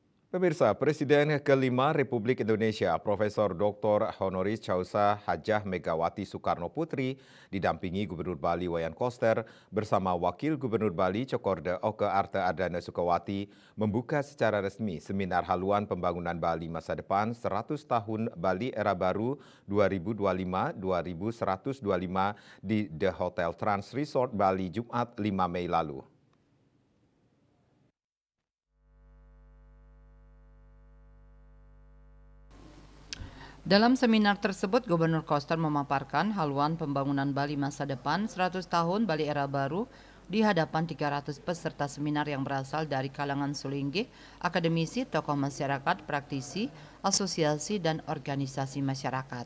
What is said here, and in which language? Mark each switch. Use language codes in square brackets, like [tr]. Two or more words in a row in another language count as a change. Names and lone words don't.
[id] Pemirsa, Presiden kelima Republik Indonesia, Profesor Dr. Honoris Causa Hajah Megawati Soekarno Putri, didampingi Gubernur Bali Wayan Koster bersama Wakil Gubernur Bali Cokorda Oke Arte Ardana Sukawati membuka secara resmi seminar haluan pembangunan Bali masa depan 100 tahun Bali era baru 2025-2125 di The Hotel Trans Resort Bali Jumat 5 Mei lalu. Dalam seminar tersebut, Gubernur Koster memaparkan haluan pembangunan Bali masa depan 100 tahun Bali era baru di hadapan 300 peserta seminar yang berasal dari kalangan sulinggih, akademisi, tokoh masyarakat, praktisi, asosiasi, dan organisasi masyarakat.